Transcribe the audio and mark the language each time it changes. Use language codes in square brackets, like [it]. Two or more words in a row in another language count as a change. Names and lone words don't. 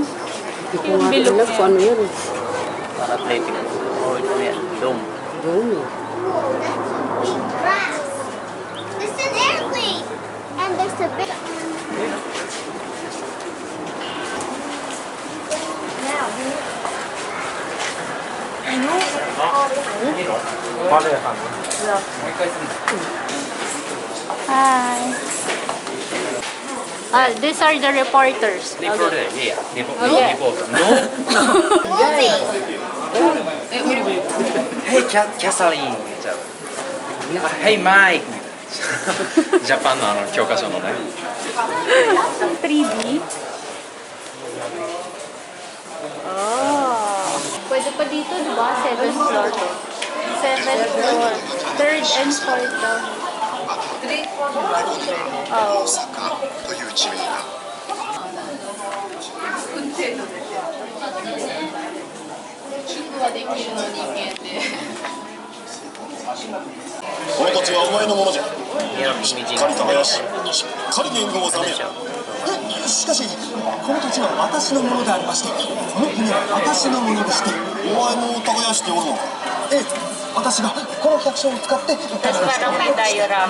[tl] Yung bilog alam ko ano yun. Para athletic. Oh, ito yan. Dome. Doon eh. [en] Grass. This is an airplane. And there's a big... Hi! These are the reporters. Okay. Moving. Hey, Catherine! [ja] ヘイマイクジャパンの教科書のね [en] 3D. Oh. [tl] Pwede pa dito, di ba? [en] 7th floor. 7th floor. [tl] 3rd and 4th daw. Oh. [ja] という地名がこの土地はお前のものじゃ。しっかり耕し、しっかり年貢を納めよ。しかし、この土地は私のものでありまして、この船は私のものでして。お前も耕しておるのか。ええ、私がこの百姓を使って耕しておる。 [tl] Parang may diorama.